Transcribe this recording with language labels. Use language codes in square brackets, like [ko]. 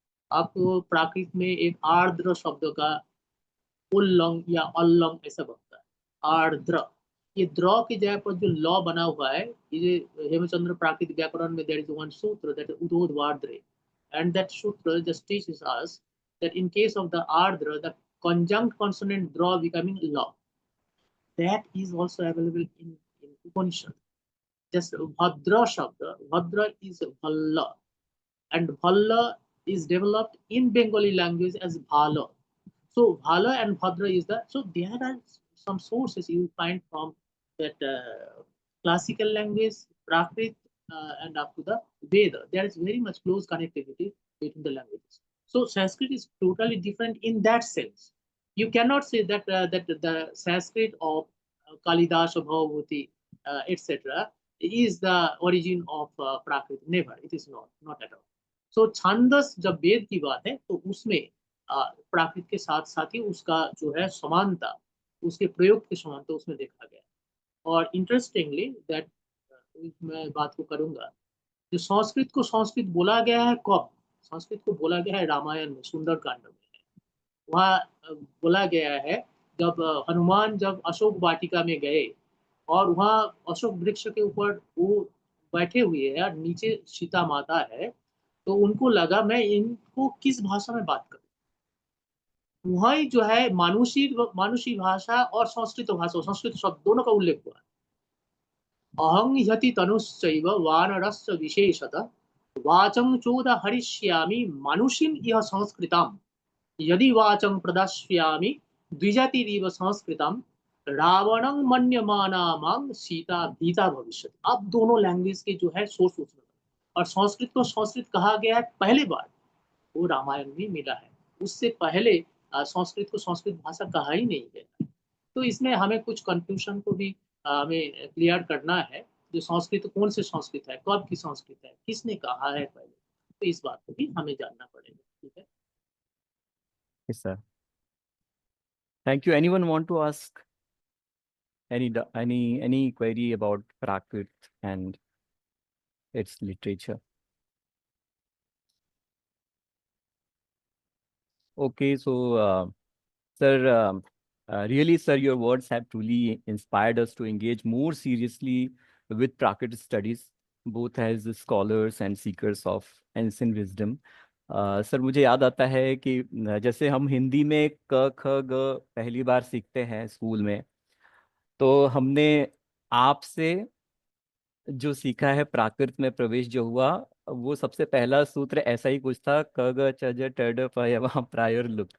[hi] आपको प्राकृत में एक आर्द्र शब्द का उल्लंग या अल्लंग ऐसा बनता है, आर्द्र। ये द्र की जगह पर जो ल बना हुआ है, ये हेमचंद्र प्राकृत व्याकरण में [en] There is one sutra that is उदोदवार्द्रे, and that sutra just teaches us that in case of the ardra, the conjunct consonant draw becoming la. That is also available in Upanishad. Just Bhadra Shabda, Bhadra is Bhalla, and Bhalla is developed in Bengali language as Bhala. So Bhala and Bhadra is the, so there are some sources you find from that classical language, Prakrit, and up to the Veda. There is very much close connectivity between the languages. So Sanskrit is totally different in that sense. You cannot say that that the Sanskrit of Kalidasa, Bhavabhuti, etc. is the origin of Prakrit. Never, it is not at all. [hi] So छांदस जब वेद की बात है तो उसमें प्राकृत के साथ साथ ही उसका जो है समानता, उसके प्रयोग की समानता उसमें देखा गया। और इंटरेस्टिंगली दैट मैं बात को करूंगा, जो संस्कृत को संस्कृत बोला गया है कब? संस्कृत को बोला गया है रामायण में, सुंदरकांड में। वहाँ बोला गया है जब हनुमान जब अशोक वाटिका में गए और वहाँ अशोक वृक्ष के ऊपर वो बैठे हुए हैं और नीचे सीता माता है, तो उनको लगा मैं इनको किस भाषा में बात करूं। वही जो है मानुषी भाषा और संस्कृत भाषा, संस्कृत शब्द दोनों का उल्लेख हुआ। [sa] अहं ह्यति तनुश्चैव वानरस्य विशेषतः वाचं चोद हरिष्यामि मानुषीं इह संस्कृतम् यदि वाचं प्रदास्यामि द्विजातिरिव संस्कृतम् रावणं मन्यमाना मां सीता भीता भविष्यति। [hi] अब दोनों लैंग्वेज के जो है सोर्स उसमें, और संस्कृत को संस्कृत कहा गया है पहले बार वो रामायण में मिला है, उससे पहले संस्कृत को संस्कृत भाषा कहा ही नहीं गया। तो इसमें हमें कुछ कंफ्यूजन को भी हमें क्लियर करना है, जो संस्कृत कौन से संस्कृत है, कब की संस्कृत है, किसने कहा है पहले, तो इस बात को भी हमें जानना पड़ेगा। ठीक है? [en] Yes, sir. Thank you. Anyone want to ask any query about Prakrit and its literature? Okay, so sir, really, sir, your words have truly inspired us to engage more seriously with Prakrit studies, both as scholars and seekers of ancient wisdom. [hi] Sir मुझे याद आता है कि जैसे हम हिंदी में क ख ग पहली बार सीखते हैं स्कूल में, तो हमने आपसे जो सीखा है प्राकृत में प्रवेश जो हुआ, वो सबसे पहला सूत्र ऐसा ही कुछ था, क ग च ज ट ड प य व प्रायर लुक।